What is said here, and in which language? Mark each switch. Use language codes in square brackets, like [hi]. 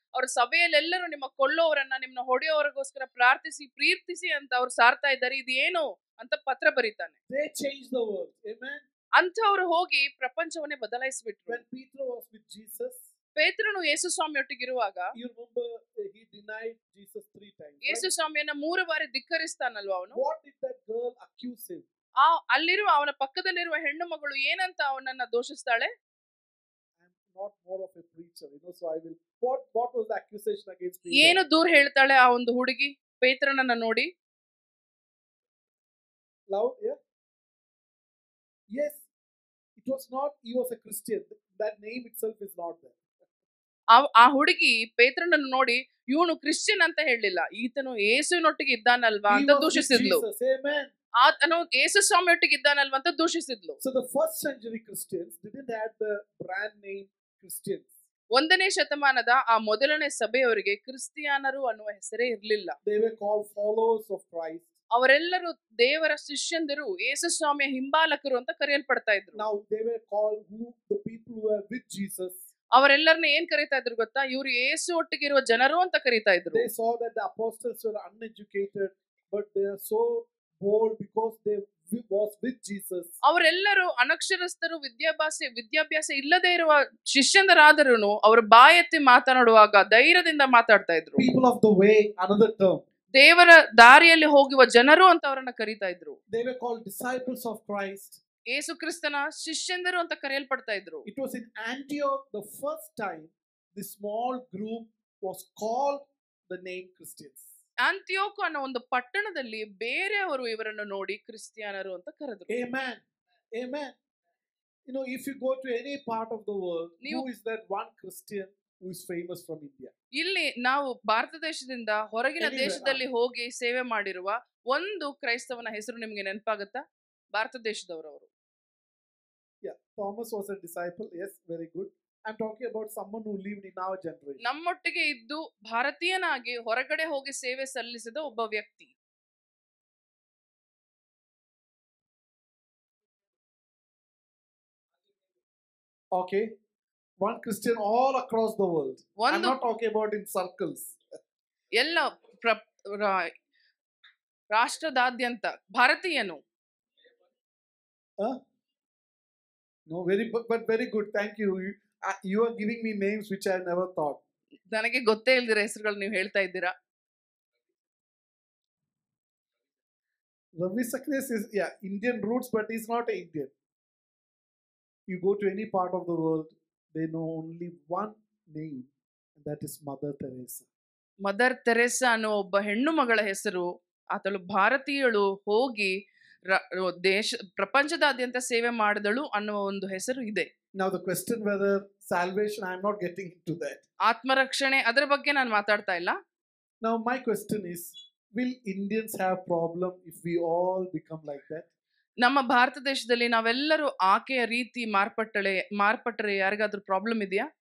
[kn] ಅವ್ರ ಸಭೆಯಲ್ಲೆಲ್ಲರೂ ನಿಮ್ಮ ಕೊಲ್ಲೋವರನ್ನ, ನಿಮ್ನ ಹೊಡೆಯೋವರಿಗೋಸ್ಕರ ಪ್ರೀರ್ತಿಸಿ ಅಂತ ಅವ್ರು ಸಾರ್ತಾ ಇದ್ದಾರೆ. ಇದೇನು ಅಂತ ಪತ್ರ ಬರೀತಾನೆ. [en] They changed the world. Amen. [kn] ಅಂಥವ್ರು ಹೋಗಿ ಪ್ರಪಂಚವನ್ನೇ ಬದಲಾಯಿಸ್ಬಿಟ್ರು. [en] When Peter was with Jesus, [kn] ಪೇತ್ರನು ಯೇಸು ಸ್ವಾಮಿ ಒಟ್ಟಿಗಿರುವಾಗ, [en] you remember he denied Jesus 3 times. [kn] ಯೇಸು ಸ್ವಾಮಿಯನ್ನ 3 ಬಾರಿ ಧಿಕ್ಕರಿಸ್ತಾನಲ್ವಾ ಅವನು. [en] What did that girl accuse him? [kn] ಅಲ್ಲಿರುವ ಅವನ ಪಕ್ಕದಲ್ಲಿರುವ ಹೆಣ್ಣು ಮಗಳು ಏನಂತ ಅವನನ್ನ ದೋಷಿಸ್ತಾಳೆ? [en] I'm not more of a preacher, so I will. What was the accusation against Peter? [kn] ಏನು ದೂರ ಹೇಳ್ತಾಳೆ ಆ ಒಂದು ಹುಡುಗಿ ಪೇತ್ರನನ್ನ ನೋಡಿ? [en] Loud, yeah. Yes, it was not. He was a Christian. That name itself is not there. [kn] ಆ ಹುಡುಗಿ ಪೇತ್ರನನ್ನು ನೋಡಿ ಇವನು ಕ್ರಿಶ್ಚಿಯನ್ ಅಂತ ಹೇಳಲಿಲ್ಲ, ಈತನು ಯೇಸುವಿನೊಟ್ಟಿಗೆ ಇದ್ದಾನಲ್ವಾ ಅಂತ ದೂಷಿಸಿದ್ಲು. ಆತನು ಯೇಸು ಸ್ವಾಮಿ ಒಟ್ಟಿಗೆ ಇದ್ದಾನಲ್ವಾ ಅಂತ ದೂಷಿಸಿದ್ಲು. [en] So the first century Christians didn't have the brand name Christians. [kn] ಒಂದನೇ ಶತಮಾನದ ಆ ಮೊದಲನೇ ಸಭೆಯವರಿಗೆ ಕ್ರಿಸ್ತಿಯಾನರು ಅನ್ನುವ ಹೆಸರೇ ಇರಲಿಲ್ಲ. [en] They were called followers of Christ. [kn] ಅವರೆಲ್ಲರೂ ದೇವರ ಶಿಷ್ಯಂದಿರು, ಯೇಸು ಸ್ವಾಮಿಯ ಹಿಂಬಾಲಕರು ಅಂತ ಕರೆಯಲ್ಪಡ್ತಾ ಇದ್ರು. [en] Now they were called the people who were with Jesus. [kn] ಅವರೆಲ್ಲರನ್ನ ಏನ್ ಕರೀತಾ ಇದ್ರು ಗೊತ್ತಾ? ಇವರು ಯೇಸು ಒಟ್ಟಿಗೆ ಇರುವ ಜನರು ಅಂತ ಕರೀತಾ ಇದ್ರು. [en] They saw that the apostles were uneducated, but they are so bold because they was with Jesus. [kn] ಅವರೆಲ್ಲರೂ ಅನಕ್ಷರಸ್ಥರು, ವಿದ್ಯಾಭ್ಯಾಸ ಇಲ್ಲದೆ ಇರುವ ಶಿಷ್ಯಂದರಾದರುನು ಅವರು ಬಾಯೆತ್ತಿ ಮಾತನಾಡುವಾಗ ಧೈರ್ಯದಿಂದ ಮಾತಾಡ್ತಾ ಇದ್ರು. [en] People of the way, another term. [kn] ದೇವರ ದಾರಿಯಲ್ಲಿ ಹೋಗುವ ಜನರು ಅಂತ ಅವರನ್ನ ಕರೀತಾ ಇದ್ರು. [en] They were called disciples of Christ. [kn] ಯೇಸು ಕ್ರಿಸ್ತನ ಶಿಷ್ಯಂದರು ಅಂತ ಕರೆಯಲ್ಪಡ್ತಾ ಇದ್ರು. [en] It was in Antioch the first time the small group was called the name Christians. [kn] ಆಂತಿಯೋಕ್ ಅನ್ನೋ ಒಂದು ಪಟ್ಟಣದಲ್ಲಿ ಬೇರೆಯವರು ಇವರನ್ನು ನೋಡಿ ಕ್ರಿಸ್ತಿಯಾನರು ಅಂತ ಕರೆದರು. [en] Amen. Amen. If you go to any part of the world, who is that one Christian who is famous from India? [kn] ಇಲ್ಲಿ ನಾವು ಭಾರತ ದೇಶದಿಂದ ಹೊರಗಿನ ದೇಶದಲ್ಲಿ ಹೋಗಿ ಸೇವೆ ಮಾಡಿರುವ ಒಂದು ಕ್ರೈಸ್ತವನ ಹೆಸರು ನಿಮಗೆ ನೆನಪಾಗುತ್ತಾ? Bharat ದೇಶದವರವರು. [en] Yeah, Thomas was a disciple. Yes, very good. I'm talking about someone who lived in our generation. [kn] ನಮ್ಮೊಟ್ಟಿಗೆ ಇದ್ದು ಭಾರತೀಯನಾಗಿ ಹೊರಗಡೆ ಹೋಗಿ ಸೇವೆ ಸಲ್ಲಿಸಿದ ಒಬ್ಬ ವ್ಯಕ್ತಿ. [en] Okay, one Christian all across the world. I'm [kn] ಒಂದು [en] not talking about in circles. [kn] ಎಲ್ಲ ರಾ- ರಾಷ್ಟ್ರದಾದ್ಯಂತ ಭಾರತೀಯನು. [en] Huh? No, but very good. Thank you. You are giving me names which I never thought. [kn] ನನಗೆ ಗೊತ್ತೇ ಇಲ್ದಿರ ಹೆಸರುಗಳು ನೀವು ಹೇಳ್ತಾ ಇದ್ದೀರಾ. [en] Ravi Saknes is Indian roots, but he's not an Indian. You go to any part of the world, they know only one name, and that is Mother Teresa. [kn] Mother Teresa ಅನ್ನೋ ಒಬ್ಬ ಹೆಣ್ಣು ಮಗಳ ಹೆಸರು. ಆತಳು ಭಾರತೀಯಳು, ಹೋಗಿ ದೇಶ ಪ್ರಪಂಚದಾದ್ಯಂತ ಸೇವೆ ಮಾಡಿದಳು ಅನ್ನುವ ಒಂದು ಹೆಸರು ಇದೆ. [en] Now the question whether salvation, I am not getting into that. [kn] ಆತ್ಮರಕ್ಷಣೆ ಅದರ ಬಗ್ಗೆ ನಾನು ಮಾತಾಡ್ತಾ ಇಲ್ಲ. [en] Now my question is, will Indians have problem if we all become like that? [kn] ನಮ್ಮ ಭಾರತ ದೇಶದಲ್ಲಿ ನಾವೆಲ್ಲರೂ ಆಕೆಯ ರೀತಿ ಮಾರ್ಪಟ್ಟರೆ ಯಾರಿಗಾದ್ರೂ ಪ್ರಾಬ್ಲಮ್ ಇದೆಯಾ?